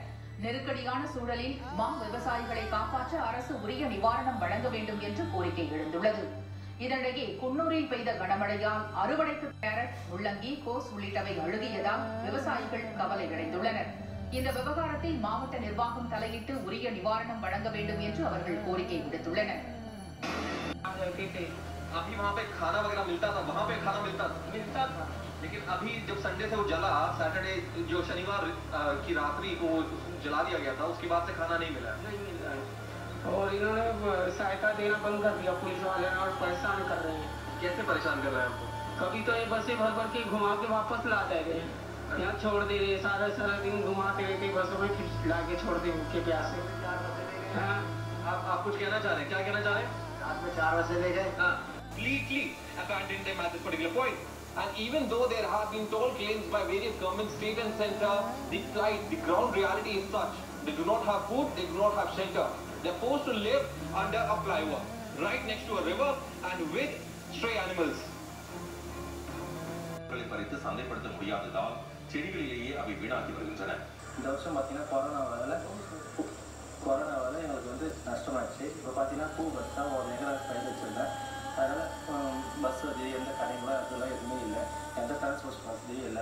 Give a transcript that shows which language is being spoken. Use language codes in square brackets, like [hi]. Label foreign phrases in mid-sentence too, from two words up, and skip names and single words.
[ta] நெருக்கடியான சூழலில் மா விவசாயிகளை காப்பாற்ற அரசு உரிய நிவாரணம் வழங்க வேண்டும் என்று கோரிக்கை எழுந்துள்ளது. இதனிடையே குன்னூரில் பெய்த கனமழையால் அறுவடைக்கு கேரட், முள்ளங்கி, கோஸ் உள்ளிட்டவை அழுகியதால் விவசாயிகள் கவலையடைந்துள்ளனர். இந்த விவகாரத்தில் மாவட்ட நிர்வாகம் தலையிட்டு உரிய நிவாரணம் வழங்க வேண்டும் என்று அவர்கள் கோரிக்கை விடுத்துள்ளனர். [hi] अभी वहाँ पे खाना वगैरह मिलता था, वहाँ पे खाना मिलता था, लेकिन अभी जब संडे से वो जला, सैटरडे जो शनिवार की रात्रि को जला दिया गया था, उसके बाद से खाना नहीं मिला है। और इन्होंने सहायता देना बंद कर दिया पुलिस वाले और परेशान कर रहे हैं। कैसे परेशान कर रहे हैं आपको? कभी तो ये बसें भर भर के घुमा के वापस ला दे रहे हैं, यहाँ छोड़ दे रहे हैं, सारा दिन घुमाते रहते बसों में, फिर ला के छोड़ दे के प्यासे। हाँ, आप कुछ कहना चाह रहे हैं? क्या कहना चाह रहे हैं? रात में 4 बजे ले गए, [en] Completely abandoned them at this particular point. And even though there have been toll claims by various governments, state and center, the ground reality is such. They do not have food, they do not have shelter. They are forced to live under a flyover, right next to a river and with stray animals. [ta] பறித்து சந்தைப்படுத்த முடியாததால் செடிகளிலேயே அவை வீணாகி வருகின்றன. இந்த வருஷம் பார்த்தீங்கன்னா கொரோனாவால் எங்களுக்கு நஷ்டமாச்சு. இப்போ பார்த்தீங்கன்னா பூ பஸ் தான் 1 ஏக்கர் பயிர் வச்சுருந்தேன். அதனால் பஸ் வசதி, எந்த கடைகளும் அதெல்லாம் எதுவுமே இல்லை, எந்த டிரான்ஸ்போர்ட் வசதியும் இல்லை.